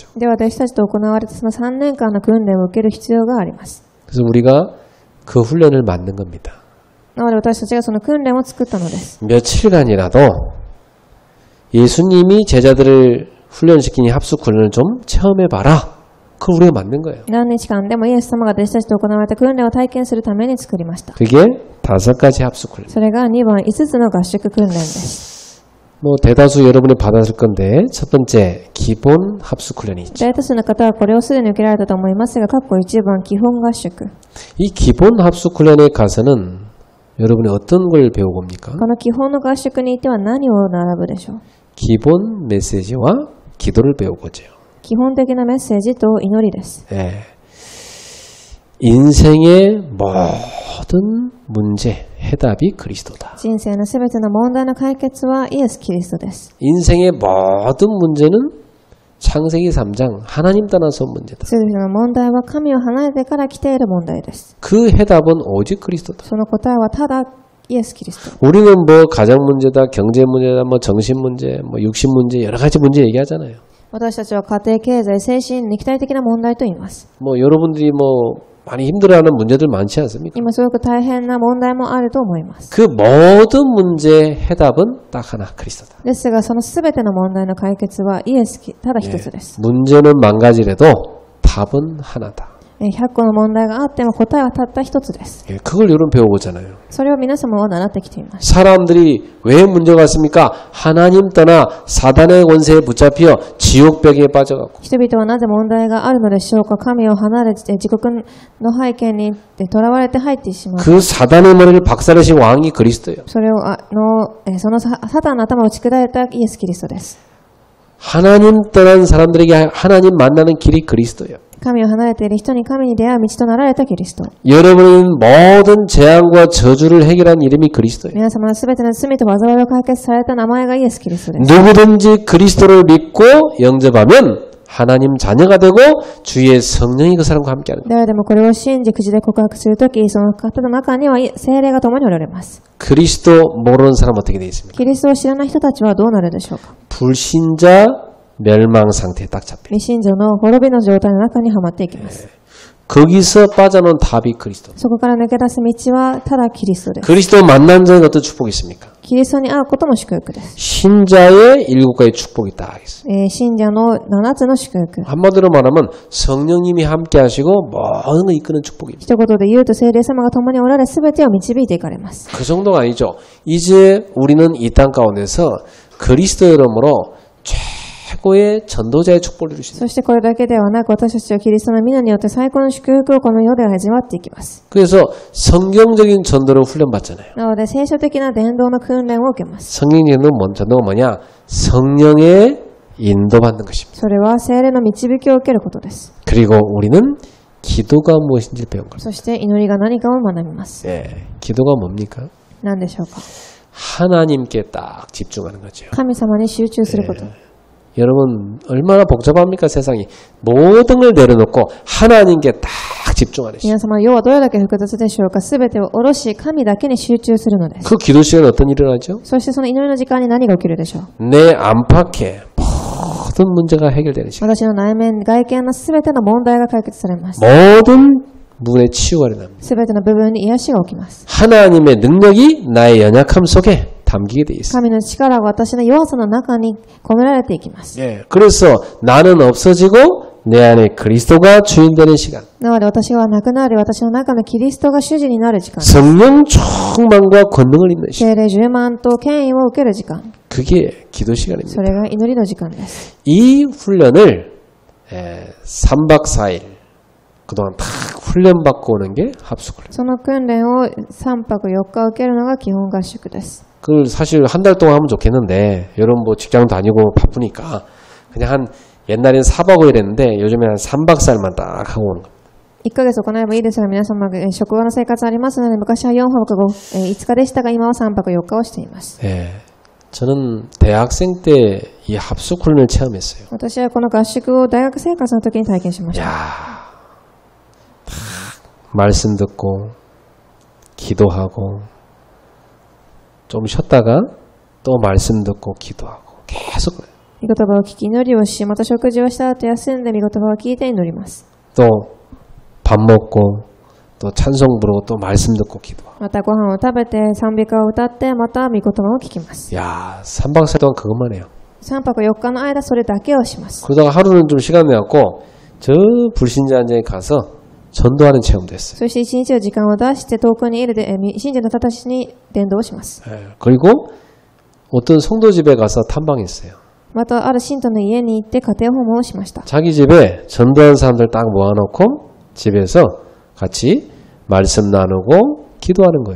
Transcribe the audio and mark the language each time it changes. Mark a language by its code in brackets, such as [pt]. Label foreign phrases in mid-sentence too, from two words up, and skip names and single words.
[ja] では弟子たちと行われたその3年間の訓練を受ける必要があります。 [ko] 그래서 우리가 그 훈련을 만든 겁니다. [ja] なので私たちがその訓練を作ったのです。 [ko] 며칠간이라도 예수님이 제자들을 훈련시킨 이 합숙 훈련을 좀 체험해봐라. 그걸 우리가 만든 거예요. [ja] 何日間でもイエス様が弟子たちと行われた訓練を体験するために作りました。 [ko] 그게 5가지 합숙 훈련. [ja] それが2番5つの合宿訓練です。 [ko] 뭐 대다수 여러분이 받았을 건데 첫 번째 기본 합숙 훈련이 있죠. [ja] 大多数の方はこれをすでに受けられたと思いますが、括弧1番基本合宿。 [ko] 이 기본 합숙 훈련에 가서는 여러분이 어떤 걸 배우고 옵니까? [ja] この基本の合宿に行っては何を学ぶでしょう。 [ko] 기본 메시지와 기도를 배우고죠. [ja] 基本的なメッセージと祈りです。 [ko] 예. 인생의 모든 문제 해답이 그리스도다. [ja] 人生のすべての問題の解決はイエス・キリストです。 [ko] 인생의 모든 문제는 창세기 3장 하나님 떠나서 온 문제다. [ja] すべての問題は神を離れてから来ている問題です。 [ko] 그 해답은 오직 그리스도다. [ja] その答えはただイエス・キリスト。 [ko] 우리는 뭐 가정 문제다, 경제 문제다, 뭐 정신 문제, 뭐 육신 문제 여러 가지 문제 얘기하잖아요. [ja] 私たちは家庭、経済、精神、肉体的な問題と言います。 [ko] 뭐 여러분들이 뭐 많이 힘들어하는 문제들 많지 않습니까? [ja] 今すごく大変な問題もあると思います。 [ko] 그 모든 문제의 해답은 딱 하나 그리스도다. [ja] ですが、そのすべての問題の解決はイエス、ただ一つです。 [ko] 문제는 만가지래도 답은 하나다. [ja] 100 個の問題があっても答えはたった一つです。 [ko] 예, 그걸 여러분 배워보잖아요. [ja] それを皆様は習ってきています。 [ko] 사람들이 왜 문제가 왔습니까? 하나님 떠나 사단의 권세에 붙잡혀 지옥벽에 빠져가고 [ja] 人々はなぜ問題があるのでしょうか。神を離れて自国の背景にとらわれて入ってしまう。 [ko] 그 사단의 머리를 박살내신 왕이 그리스도예요. [ja] それをそのサタンの頭を打ち砕いたイエス・キリストです。 [ko] 하나님 떠난 사람들에게 하나님 만나는 길이 그리스도예요. [ja] 神を離れている人に神に出会う道となられたキリスト。 [ko] 여러분은 모든 재앙과 저주를 해결한 이름이 그리스도예요. [ja] 皆様のすべての罪と災いを解決された名前がイエス・キリストです。 [ko] 누구든지 그리스도를 믿고 영접하면 하나님 자녀가 되고 주의 성령이 그 사람과 함께하는 거예요. [ja] 誰でもこれを信じ口で告白するとき、その方の中には聖霊が共におられます。 [ko] 그리스도 모르는 사람 어떻게 되어 있습니까? [ja] キリストを知らない人たちはどうなるでしょうか。 [ko] 불신자 멸망 상태에 딱 잡혀요. [ja] 未信者の滅びの状態の中にはまっていきます。 [ko] 거기서 빠져나온 답이 그리스도. [ja] そこから抜け出す道はただキリストです。 [ko] 그리스도 만난 자에게 어떤 축복이 있습니까? [ja] キリストに会うことも祝福です。 [ko] 신자의 7가지 축복이 딱 있어요. [ja] 信者の7つの祝福。 [ko] 한마디로 말하면 성령님이 함께 하시고 모든 걸 이끄는 축복입니다. [ja] 一言で言うと聖霊様が共におられ全てを導いていかれます。 [ko] 그 정도가 아니죠. 이제 우리는 이 땅 가운데서 그리스도 이름으로 최고의 전도자의 축복을 주십니다. [ja] そしてこれだけではなく、私たちはキリストの皆によって最高の祝福をこの世で始まっていきます。 [ko] 그래서 성경적인 전도를 훈련받잖아요. [ja] なので聖書的な伝道の訓練を受けます。 [ko] 성경적인 전도가 뭐냐? 성령의 인도받는 것입니다. [ja] それは聖霊の導きを受けることです。 [ko] 그리고 우리는 기도가 무엇인지 배운 겁니다. [ja] そして祈りが何かを学びます。 [ko] 예, 기도가 뭡니까? [ja] 何でしょうか。 [ko] 하나님께 딱 집중하는 거죠. [ja] 神様に集中すること。 [ko] 여러분 얼마나 복잡합니까 세상이. 모든 걸 내려놓고 하나님께 딱 집중하는 시간. [ja] 皆様の世はどれだけ複雑でしょうか。すべてを下ろし神だけに集中するのです。 [ko] 그 기도 시간에 어떤 일이 일어나죠? [ja] そしてその祈りの時間に何が起きるでしょう。 [ko] 내 안팎에 모든 문제가 해결되는 시간. [ja] 私の内面、外見のすべての問題が解決されます。 [ko] 모든 부분의 치유가 일어납니다. [ja] すべての部分に癒しが起きます。 [ko] 하나님의 능력이 나의 연약함 속에 담기게 돼 있어요. [ja] 神の力が私の弱さの中に込められていきます。 [ko] 예, 그래서 나는 없어지고 내 안에 그리스도가 주인되는 시간. [ja] なので私がなくなり、私の中のキリストが主人になる時間。 [ko] 성령 충만과 권능을 입는 시간. [ja] 聖霊充満と権威を受ける時間。 [ko] 그게 기도 시간입니다. [ja] それが祈りの時間です。 [ko] 이 훈련을 3박 4일 그동안 다 훈련받고 오는 게 합숙훈련. [ja] その訓練を3泊4日受けるのが基本合宿です。 [ko] 그걸 사실 한 달 동안 하면 좋겠는데 여러분 뭐 직장 다니고 바쁘니까 그냥 한 옛날엔 4박 5일 했는데 요즘에는 한 3박 4일만 딱 하고 오는 겁니다. [ja] 1 ヶ月行えばいいですが、皆様、職場の生活ありますので、昔は4泊5日でしたが、今は3泊4日をしています。 [ko] 예, 저는 대학생 때 이 합숙훈련을 체험했어요. [ja] 私はこの合宿を大学生活の時に体験しました。 [ko] 야, 말씀 듣고 기도하고 좀 쉬었다가 또 말씀 듣고 기도하고 계속 그래요. [ja] 御言葉を聞き祈りをし、また食事をした後休んで御言葉を聞いて祈ります。 [ko] 또 밥 먹고 또 찬송 부르고 또 말씀 듣고 기도하고. [ja] またご飯を食べて賛美歌を歌ってまた御言葉を聞きます。 [ko] 야, 3박 4일 동안 그것만 해요. [ja] 3 泊4日の間それだけをします。 [ko] 그러다가 하루는 좀 시간 내갖고 저 불신자한테 가서 전도하는 체험도 했어요. [ja] そして1日の時間を出して遠くにいる信者の方たちに伝道をします。 [ko] 예, 그리고 어떤 성도 집에 가서 탐방했어요. [ja] またある信徒の家に行って家庭訪問をしました。 [ko] 자기 집에 전도한 사람들 딱 모아놓고 집에서 같이 말씀 나누고 기도하는 거예요.